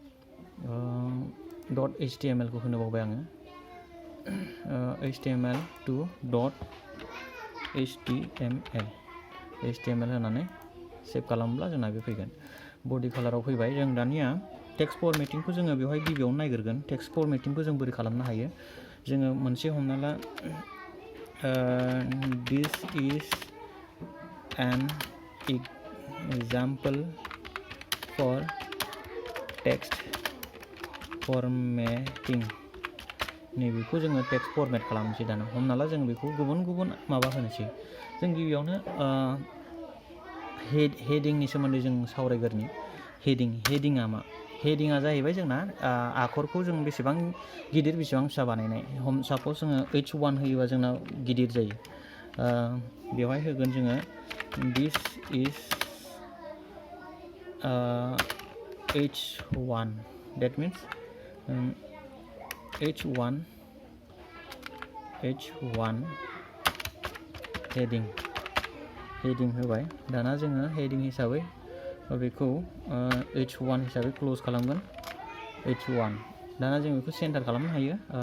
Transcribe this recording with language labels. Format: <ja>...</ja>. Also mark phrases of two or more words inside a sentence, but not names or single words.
<brx>.html खौ होनो बावबाय आङो। HTML होनानै सेभ खालामोब्ला जोंना बे फैगोन। बडि कालाराव फैबाय। जों दानिया</brx> <en>text formatting</en> <brx>जोङो बेवहाय गिबियावनो नायग्रोगोन।</brx> <en>text formatting</en> <brx>जों बोरै खालामनो हायो। जोङो मोनसे हमना ला</brx> <en>this is an example for text formatting.</en> <brx>नैबेखौ जोङो</brx> <en>text format</en> <brx>खालामनोसै। दाना हमना ला जों बेखौ गुबुन माबा होनोसै। जों गिबियावनो हेडिंनि सोमोन्दै जों सावरायग्रोनि। हेडिंआ मा? हेडिंआ जाहैबाय जोंना आखरखौ जों बेसेबां गिदिर बेसेबां फिसा बानायनाय। साप'ज जोङो H1 होयोबा जोंना गिदिर जायो। बेवहाय होगोन जोङो</brx> <en>this is H1 that means H1 heading</en> <brx>होबाय। दाना जोङो हेडिं हिसाबै बेखौ H1 हिसाबै क्ल'ज खालामगोन। H1 दाना जों बेखौ सेन्टार खालामनो हायो।</brx>